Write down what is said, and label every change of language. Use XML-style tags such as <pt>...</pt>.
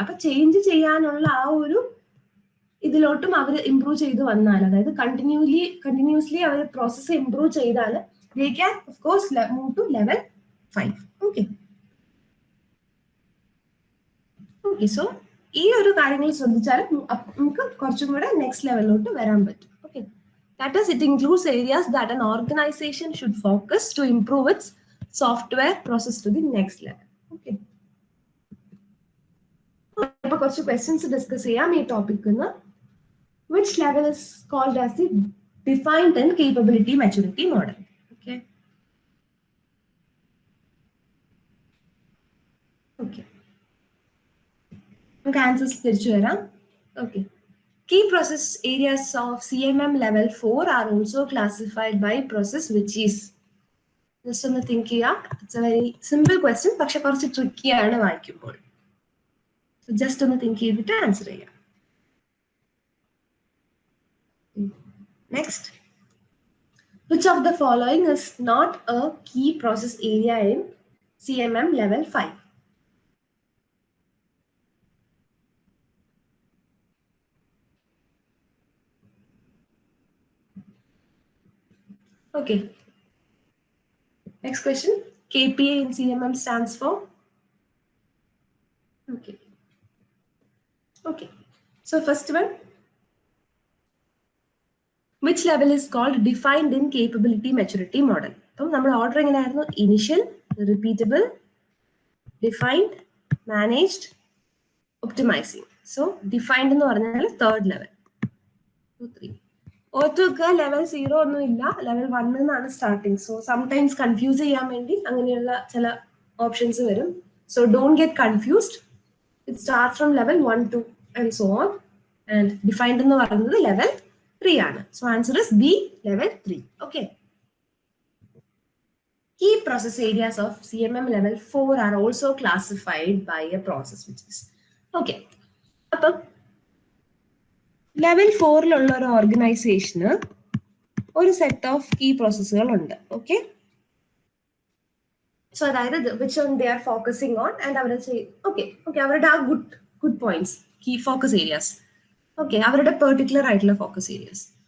<ml>അപ്പൊ ചേഞ്ച് ചെയ്യാനുള്ള ആ ഒരു ഇതിലോട്ടും അവർ ഇംപ്രൂവ് ചെയ്ത് വന്നാൽ, അതായത് കണ്ടിന്യൂസ്ലി അവർ പ്രോസസ്സ് ഇംപ്രൂവ് ചെയ്താൽ</ml> <en>they can of course move to level 5.</en> <ml>Okay, okay, so ഈ ഒരു കാര്യങ്ങൾ ശ്രദ്ധിച്ചാൽ നമുക്ക് കുറച്ചും കൂടെ നെക്സ്റ്റ് ലെവലിലോട്ട് വരാൻ പറ്റും.</ml> <en>Okay, that is it includes areas that an organization should focus to improve its software process to the next level.</en> <ml>Okay, അപ്പൊ കുറച്ച് ക്വസ്റ്റ്യൻസ് ഡിസ്കസ് ചെയ്യാം ഈ ടോപ്പിക്കിൽ നിന്ന്.</ml> <en>Which level is called as the defined and capability maturity model? Okay.</en> <ml>Okay. നമുക്ക് answers തിരിച്ചു വരാം.</ml> <en>Okay, key process areas of CMM level 4 are also classified by process which is.</en> <ml>Just ഒന്ന് think ചെയ്യുക.</ml> <en>it's a very simple question,</en> <ml>പക്ഷെ കുറച്ച് tricky ആണ് വായിക്കുമ്പോൾ. Just ഒന്ന് തിങ്ക് ചെയ്തിട്ട് ആൻസർ ചെയ്യാം.</ml> <en>Next, which of the following is not a key process area in CMM level 5? Okay, next question. KPA in CMM stands for? Okay, okay, so first one, which level is called defined in capability maturity model?</en> <ml>അപ്പം നമ്മുടെ order എങ്ങനെയായിരുന്നു? Initial, repeatable, defined, managed, optimising. So defined എന്ന് പറഞ്ഞാൽ third level. 3 ഓർത്ത് വെക്കുക, level 0 ഒന്നും ഇല്ല, level 1 എന്നാണ് സ്റ്റാർട്ടിങ്. സോ സംടൈംസ് കൺഫ്യൂസ് ചെയ്യാൻ വേണ്ടി അങ്ങനെയുള്ള ചില ഓപ്ഷൻസ് വരും.</ml> <en>So don't get confused. It start from level 1, 2 and so on.</en> <ml>And defined എന്ന് പറയുന്നത് ലെവൽ 3 ആണ്.</ml> <en>So answer is B, level 3.</en> <ml>Okay,</ml> <en>Key process areas of CMM level 4 are also classified by a process which is okay.</en> <ml>അപ്പം level 4 ഒരു ഓർഗനൈസേഷന് ഒരു set of key പ്രോസസ്സുകൾ ഉണ്ട്. Okay, so അതായത്</ml> <en>which on they are focusing on</en> <ml>and അവർ അവരുടെ ആ good points, key focus areas, okay, അവരുടെ പെർട്ടിക്കുലർ ആയിട്ടുള്ള ഫോക്കസ് ഏരിയാസ്.</ml>